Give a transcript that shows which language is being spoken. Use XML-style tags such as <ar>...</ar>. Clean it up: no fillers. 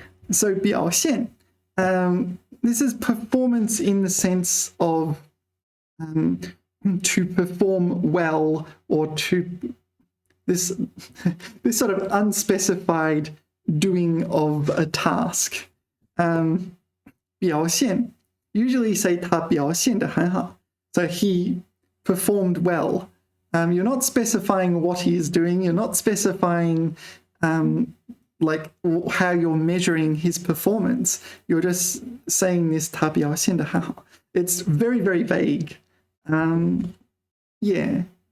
<en>So 表现.This is performance in the sense of to perform well or to this sort of unspecified doing of a task. 表现.</en> <zh>Usually say 他表现得很好.</zh> <en>So he performed well. You're not specifying what he is doing. You're not specifying like how you're measuring his performance. You're just saying this</en> <zh>他表现得很好.</zh> <en>It's very, very vague. Yeah.</en>